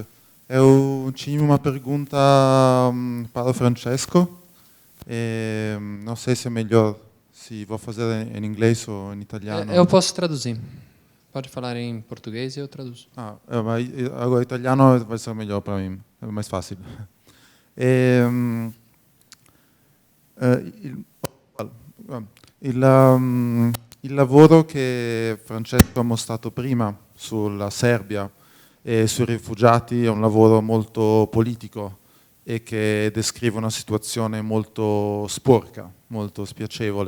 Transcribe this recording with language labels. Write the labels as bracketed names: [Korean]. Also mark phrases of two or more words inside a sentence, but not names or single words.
[Portuguese] Eu tinha uma pergunta para o Francesco. Não sei se é melhor se vou fazer em inglês ou em italiano. Eu posso traduzir. Pode falar em português e eu traduzo. Agora italiano vai ser melhor para mim, é mais fácil. [Italian] Il lavoro che Francesco ha mostrato prima sulla Serbia e sui rifugiati è un lavoro molto politico e che descrive una situazione molto sporca, molto spiacevole.